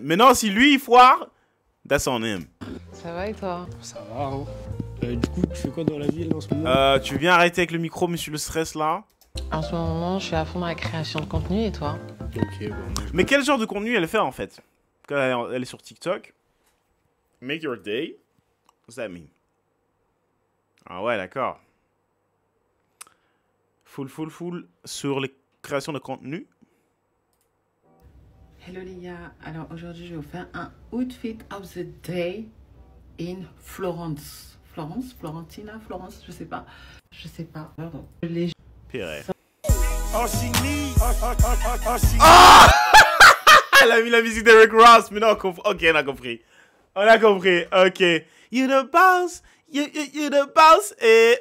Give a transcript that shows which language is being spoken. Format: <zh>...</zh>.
<fr>Maintenant, si lui, il foire,</fr> <en>that's on him.</en> <fr>Ça va et toi? Ça va, hein. Du coup, tu fais quoi dans la vie là en ce moment? Tu viens arrêter avec le micro, monsieur le stress, là? En ce moment, je suis à fond dans la création de contenu et toi? Ok, bon. Mais quel genre de contenu elle fait, en fait? Quand elle est sur TikTok.</fr> <en>Make your day. What's that mean?</en> <fr>Ah ouais, d'accord. Full sur les créations de contenu. Hello les gars, alors aujourd'hui je vais vous faire un</fr> <en>outfit of the day in Florence.</en> <fr>Florentina, je sais pas. Pardon. Pire. Ah! Elle a mis la musique d'Eric Ross, mais non, ok, on a compris. Ok.</fr> <en>You the boss, you the boss,</en> <fr>et...</fr>